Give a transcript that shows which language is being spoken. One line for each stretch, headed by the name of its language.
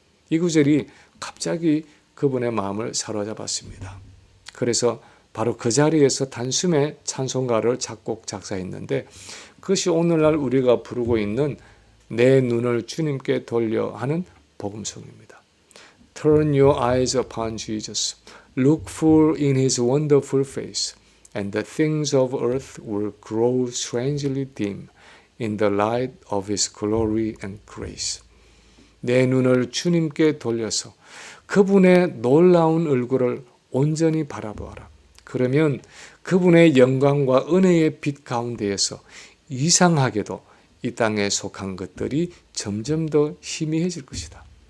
Korean: 이 구절이 갑자기 그분의 마음을 사로잡았습니다. 그래서 바로 그 자리에서 단숨에 찬송가를 작곡 작사했는데 그것이 오늘날 우리가 부르고 있는 내 눈을 주님께 돌려 하는 복음송입니다.
English: Turn your eyes upon Jesus. Look full in his wonderful face, and the things of earth will grow strangely dim in the light of his glory and grace.
Korean: 내 눈을 주님께 돌려서 그분의 놀라운 얼굴을 온전히 바라보아라. 그러면 그분의 영광과 은혜의 빛 가운데에서 이상하게도 이 땅에 속한 것들이 점점 더 희미해질 것이다.